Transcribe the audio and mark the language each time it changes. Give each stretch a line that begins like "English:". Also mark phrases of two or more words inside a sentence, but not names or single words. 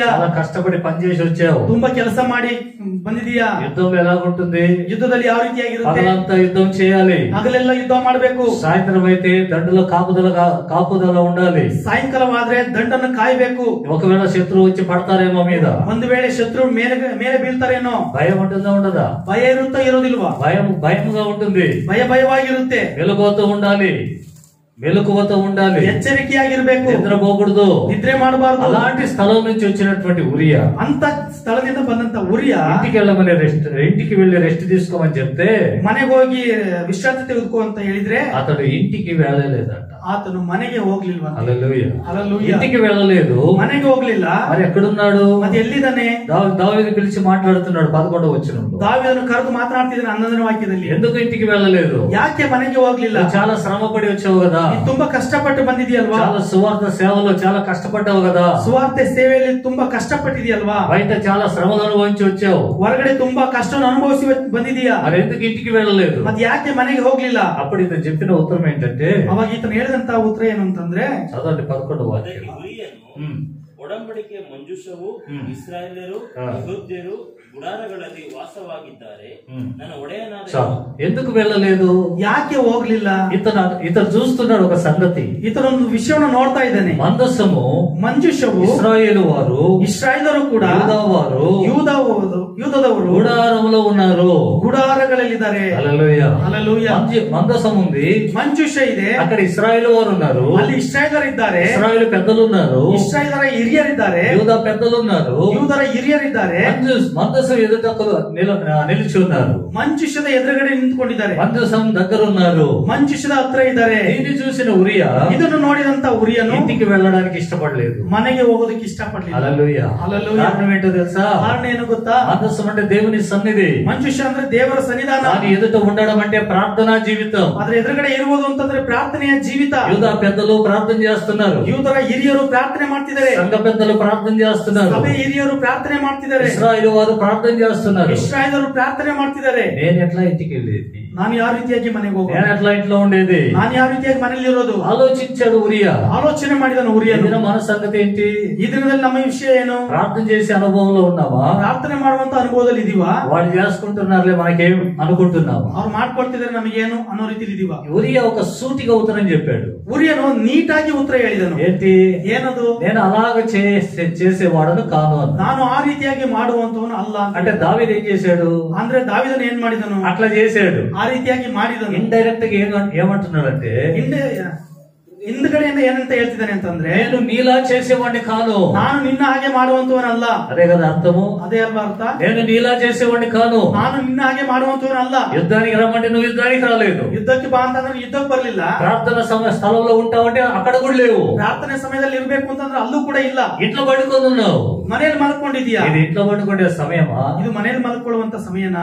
Telugu: చాలా కష్టపడి పనిచేసి వచ్చావు.
Kannada: ತುಂಬಾ ಕೆಲಸ ಮಾಡಿ ಬಂದಿದೀಯಾ.
Telugu: యుద్ధంలో ఎలాగుంటుంది?
Kannada: ಯುದ್ಧದಲ್ಲಿ ಯಾವ ರೀತಿಯಾಗಿರುತ್ತೆ?
Telugu: పగలంతా యుద్ధం చేయాలి,
Kannada: ಹಗಲೆಲ್ಲ ಯುದ್ಧ ಮಾಡಬೇಕು.
Telugu: సాయంత్రం అయితే దండులో కాపుదల ఉండాలి.
Kannada: ಸಾಯಂಕಾಲವಾದ್ರೆ ದಂಡನ್ನು ಕಾಯಬೇಕು.
Telugu: ఒకవేళ శత్రువు వచ్చి పడతారేమో మీద,
Kannada: ಒಂದು ವೇಳೆ ಶತ್ರು ಮೇಲೆ ಬೀಳ್ತಾರೇನೋ.
Telugu: భయం ఉంటుందా ఉండదా?
Kannada: ಭಯ ಇರುತ್ತಾ ಇರೋದಿಲ್ವಾ?
Telugu: భయంగా ఉంటుంది.
Kannada: ಭಯವಾಗಿರುತ್ತೆ.
Telugu: వెలుగుతూ ఉండాలి, మెలకువతో ఉండాలి,
Kannada: ಎಚ್ಚರಿಕೆಯಾಗಿರ್ಬೇಕು,
Telugu: నిద్రపోకూడదు,
Kannada: ನಿದ್ರೆ ಮಾಡಬಾರದು.
Telugu: అలాంటి స్థలం నుంచి వచ్చినటువంటి ఉరియా
Kannada: ಅಂತ ಸ್ಥಳದಿಂದ ಬಂದಂತ ಉರಿಯ
Telugu: ఇంటికి వెళ్ళి రెస్ట్ తీసుకోమని చెప్తే
Kannada: ಮನೆಗೆ ಹೋಗಿ ವಿಶ್ರಾಂತಿ ತೆಗೆದುಕೋ ಅಂತ ಹೇಳಿದ್ರೆ
Telugu: అతడు ఇంటికి వెళ్ళలేదంట.
Kannada: ಆತನು ಮನೆಗೆ ಹೋಗ್ಲಿಲ್ವಾ?
Telugu: హల్లెలూయా.
Kannada: ಹಲ್ಲೆಲೂಯಾ.
Telugu: ఇంటికి వెళ్ళలేదు,
Kannada: ಮನೆಗೆ ಹೋಗ್ಲಿಲ್ಲ.
Telugu: మరి ఎక్కడున్నాడు?
Kannada: ಮತ್ತೆ ಎಲ್ಲಿದ್ದಾನೆ?
Telugu: దావీదు పిలిచి మాట్లాడుతున్నాడు 11వ వచనంలో.
Kannada: ದಾವೀದನು ಕರೆದು ಮಾತನಾಡ್ತಿದ್ದಾನೆ 11ನೇ ವಾಕ್ಯದಲ್ಲಿ.
Telugu: ఎందుకు ఇంటికి వెళ్ళలేదు?
Kannada: ಯಾಕೆ ಮನೆಗೆ ಹೋಗ್ಲಿಲ್ಲ?
Telugu: చాలా శ్రమ పడి వచ్చావు కదా,
Kannada: ನೀನು ತುಂಬಾ ಕಷ್ಟಪಟ್ಟು ಬಂದಿದೆಯಲ್ವಾ,
Telugu: చాలా సువార్త సేవలో చాలా కష్టపడ్డావు కదా,
Kannada: ಸುವಾರ್ತೆ ಸೇವೆಯಲ್ಲಿ ತುಂಬಾ ಕಷ್ಟಪಟ್ಟಿದೆಯಲ್ವಾ,
Telugu: బయట చాలా శ్రమలు అనుభవించి వచ్చావు,
Kannada: ಹೊರಗಡೆ ತುಂಬಾ ಕಷ್ಟವನ್ನು ಅನುಭವಿಸಿ ಬಂದಿದೀಯಾ,
Telugu: మరి ఎందుకు ఇంటికి వెళ్ళలేదు?
Kannada: ಮತ್ತೆ ಯಾಕೆ ಮನೆಗೆ ಹೋಗ್ಲಿಲ್ಲ?
Telugu: అప్పుడు ఇతను చెప్పిన ఉత్తరం ఏంటంటే,
Kannada: ಅವಾಗ ಈತನು ಹೇಳಿದಂತ ಉತ್ತರ ಏನು ಅಂತಂದ್ರೆ,
Telugu: చదవండి 11వ వాక్యం.
Kannada: ಅದಕ್ಕೆ ಉರಿಯನು ఉమ్. ಒಡಂಬಡಿಕೆ ಮಂಜೂಷವು ಇಸ್ರಾಯೇಲರು ಯೆಹೂದ್ಯರು ಗುಡಾರಗಳಲ್ಲಿ ವಾಸವಾಗಿದ್ದಾರೆ. ನನ್ನ ಒಡೆಯನಾದ
Telugu: చాలు. ఎందుకు వెళ్ళలేదు?
Kannada: ಯಾಕೆ ಹೋಗ್ಲಿಲ್ಲ?
Telugu: ఇతను చూస్తున్నాడు ఒక సంగతి.
Kannada: ಈತನೊಂದು ವಿಷಯವನ್ನು ನೋಡ್ತಾ ಇದ್ದಾನೆ.
Telugu: మందస్సము
Kannada: ಮಂಜೂಷವು
Telugu: ఇశ్రాయేలు వారు,
Kannada: ಇಸ್ರಾಯೇಲರು ಕೂಡ
Telugu: యూదా వారు
Kannada: ಯೂದದವರು
Telugu: గుడారములో గుడారాలలో ఉన్నారు.
Kannada: ಗುಡಾರಗಳಲ್ಲಿದ್ದಾರೆ.
Telugu: హల్లెలూయా. హల్లెలూయా. మందసం ఉంది,
Kannada: ಮಂಜೂಷ ಇದೆ,
Telugu: అక్కడ ఇశ్రాయేలు వారు ఉన్నారు,
Kannada: ಅಲ್ಲಿ ಇಸ್ರಾಯೇಲರಿದ್ದಾರೆ,
Telugu: ఇశ్రాయేలు పెద్దలు ఉన్నారు,
Kannada: ಇಸ್ರಾಯೇಲರ ಹಿರಿಯರಿದ್ದಾರೆ,
Telugu: యూదా పెద్దలు ఉన్నారు,
Kannada: ಯೂದರ ಹಿರಿಯರಿದ್ದಾರೆ,
Telugu: మందసం ఎదుట నిలిచి ఉన్నారు,
Kannada: ಮಂಜೂಷದ ಎದುರುಗಡೆ ನಿಂತ್ಕೊಂಡಿದ್ದಾರೆ,
Telugu: మందసం దగ్గర ఉన్నారు,
Kannada: ಮಂಜೂಷದ ಹತ್ರ ಇದ್ದಾರೆ.
Telugu: దీన్ని చూసిన ఉరియా
Kannada: ಇದನ್ನು ನೋಡಿದಂತ ಉರಿಯನು
Telugu: ఇంటికి వెళ్ళడానికి ఇష్టపడలేదు.
Kannada: ಮನೆಗೆ ಹೋಗೋದಕ್ಕೆ ಇಷ್ಟಪಡಲಿಲ್ಲ.
Telugu: హల్లెలూయా. హల్లెలూయా. కారణం ఏంటో తెలుసా?
Kannada: ಕಾರಣ ಏನು ಗೊತ್ತಾ?
Telugu: మందసం అంటే దేవుని సన్నిధి,
Kannada: ಮಂಜೂಷ ಅಂದ್ರೆ ದೇವರ ಸನ್ನಿಧಾನ,
Telugu: దాని ఎదుట ఉండడం అంటే ప్రార్థనా జీవితం.
Kannada: ಅದ್ರ ಎದುರುಗಡೆ ಇರುವುದು ಅಂತಂದ್ರೆ ಪ್ರಾರ್ಥನೆಯ ಜೀವಿತ.
Telugu: యూదా పెద్దలు ప్రార్థన చేస్తున్నారు,
Kannada: ಯೂದರ ಹಿರಿಯರು ಪ್ರಾರ್ಥನೆ ಮಾಡ್ತಿದ್ದಾರೆ,
Telugu: సంఘ పెద్దలు ప్రార్థన చేస్తున్నారు,
Kannada: ಸಭೆ ಹಿರಿಯರು ಪ್ರಾರ್ಥನೆ ಮಾಡ್ತಿದ್ದಾರೆ,
Telugu: ఇశ్రాయేలు వారు ప్రార్థన చేస్తున్నారు.
Kannada: ಇಸ್ರಾಯೇಲರು ಪ್ರಾರ್ಥನೆ ಮಾಡ್ತಿದ್ದಾರೆ.
Telugu: నేను ఎట్లా ఇంటికి వెళ్ళేది?
Kannada: ನಾನು ಯಾವ ರೀತಿಯಾಗಿ ಮನೆಗೆ ಹೋಗೋದು?
Telugu: నేను ఎట్లా ఇంట్లో ఉండేది?
Kannada: ನಾನು ಯಾವ ರೀತಿಯಾಗಿ ಮನೆಯಲ್ಲಿ ಇರೋದು?
Telugu: ఆలోచించాడు ఉరియా.
Kannada: ಆಲೋಚನೆ ಮಾಡಿದನು ಉರಿಯನು.
Telugu: ఇది మన సంగతి ఏంటి?
Kannada: ಈ ದಿನದಲ್ಲಿ ನಮ್ಮ ವಿಷಯ ಏನು?
Telugu: ప్రార్థన చేసే అనుభవంలో ఉన్నావా?
Kannada: ಪ್ರಾರ್ಥನೆ ಮಾಡುವಂತ ಅನುಭವದಲ್ಲಿ ಇದೀವಾ?
Telugu: వాళ్ళు చేసుకుంటున్నారులే మనకేం అనుకుంటున్నావా?
Kannada: ಅವ್ರು ಮಾಡ್ಕೊಡ್ತಿದ್ದಾರೆ ನಮಗೇನು ಅನ್ನೋ ರೀತಿಲಿ ಇದೀವಾ?
Telugu: ఉరియా ఒక సూటిగా ఉత్తరం చెప్పాడు.
Kannada: ಉರಿಯನು ನೀಟಾಗಿ ಉತ್ತರ ಹೇಳಿದನು.
Telugu: ఏంటి?
Kannada: ಏನದು?
Telugu: నేను అలాగ చేసేవాడను కాను అన్న.
Kannada: ನಾನು ಆ ರೀತಿಯಾಗಿ ಮಾಡುವಂತವನು ಅಲ್ಲ ಅಂತ.
Telugu: అంటే దావీదు ఏం చేశాడు?
Kannada: ಅಂದ್ರೆ ದಾವೀದನು ಏನ್ ಮಾಡಿದನು?
Telugu: అట్లా చేశాడు.
Kannada: ಆ ರೀತಿಯಾಗಿ ಮಾಡಿದನು.
Telugu: ఇండైరెక్ట్ గా ఏమంటున్నాడంటే,
Kannada: ಹಿಂದ್ಗಡೆಯಿಂದ ಏನಂತ ಹೇಳ್ತಿದ್ದಾನೆ ಅಂತಂದ್ರೆ,
Telugu: నేను నీలా చేసేవాడిని కాను,
Kannada: ನಾನು ನಿನ್ನ ಹಾಗೆ ಮಾಡುವಂತವನಲ್ಲ.
Telugu: అదే కదా అర్థము?
Kannada: ಅದೇ ಅಲ್ವಾ ಅರ್ಥ?
Telugu: నేను నీలా చేసేవాడిని కాను,
Kannada: ನಾನು ನಿನ್ನ ಹಾಗೆ ಮಾಡುವಂತವನಲ್ಲ.
Telugu: యుద్ధానికి రమ్మంటే నువ్వు యుద్ధానికి రాలేదు,
Kannada: ಯುದ್ಧಕ್ಕೆ ಬಾ ಅಂತಂದ್ರೆ ಯುದ್ಧಕ್ಕೆ ಬರ್ಲಿಲ್ಲ.
Telugu: ప్రార్థన స్థలంలో ఉంటావంటే అక్కడ కూడా లేవు,
Kannada: ಪ್ರಾರ್ಥನೆ ಸಮಯದಲ್ಲಿ ಇರ್ಬೇಕು ಅಂತಂದ್ರೆ ಅಲ್ಲೂ ಕೂಡ ಇಲ್ಲ.
Telugu: ఇంట్లో పడుకొని ఉన్నావు.
Kannada: ಮನೆಯಲ್ಲಿ ಮಲ್ಕೊಂಡಿದ್ಯಾ?
Telugu: ఇది ఇంట్లో పడుకునే సమయమా?
Kannada: ಇದು ಮನೆಯಲ್ಲಿ ಮಲ್ಕೊಳ್ಳುವಂತ ಸಮಯನಾ?